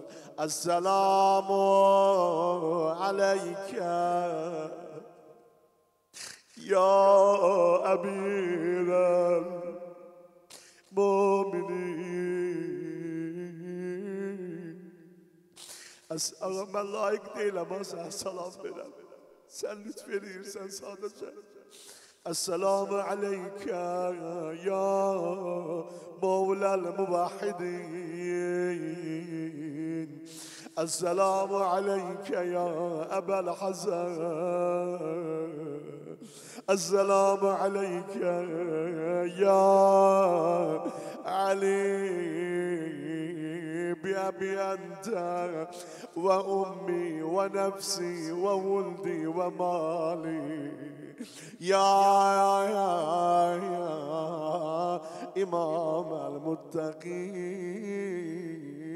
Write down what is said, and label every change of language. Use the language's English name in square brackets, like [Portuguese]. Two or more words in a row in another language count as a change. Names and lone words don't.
[Arabic] السلام عليك يا أمير المؤمنين. [Azerbaijani] Mən layık deyiləm, sən salam verəm. Sən lütf verirsən sadəcə. [Arabic] السلام عليك يا مولى. مولى الموحدين. السلام عليك يا أبا الحسن، السلام عليك يا علي، بأبي أنت وأمي ونفسي وولدي ومالي، يا إمام المتقين.